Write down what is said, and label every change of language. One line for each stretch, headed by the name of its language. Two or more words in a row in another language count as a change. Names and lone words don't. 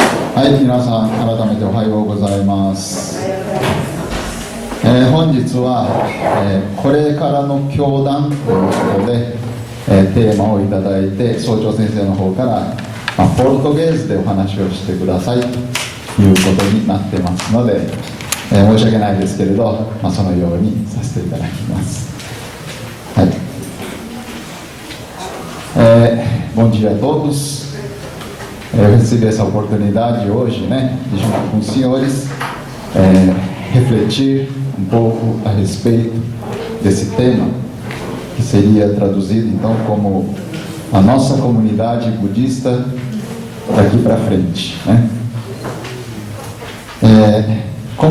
Japanese: はい、皆さん改めておはようございます。本日は、これからの教団ということで、テーマをいただいて、総長先生の方から、ポルトゲーズでお話をしてくださいということになってますので、申し訳ないですけれど、そのようにさせていただきます。
Portuguese: はい。Bom dia a todos. Eu recebi essa oportunidade hoje, de junto com os senhores, refletir um pouco a respeito desse tema, que seria traduzido então como a nossa comunidade budista daqui para frente, Como